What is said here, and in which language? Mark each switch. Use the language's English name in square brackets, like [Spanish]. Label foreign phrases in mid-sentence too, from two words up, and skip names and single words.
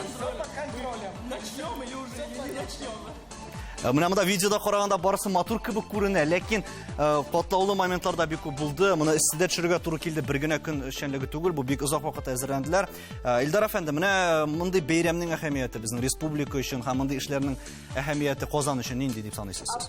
[Russian] Все под контролем. Начнем или уже не начнем? [Tatar] Менә монда видеода караганда барысы матур кебек күренә, ләкин катлаулы моментларда бик күп булды. Моны истедә төшерергә туры килде. Бер генә көн эшчәнлеге түгел, бу бик озак вакыт әзерләнделәр. Илдар әфәнде, менә мондый бәйрәмнең әһәмияте безнең республика өчен һәм мондый эшләрнең әһәмияте Казан өчен нинди дип саныйсыз сез?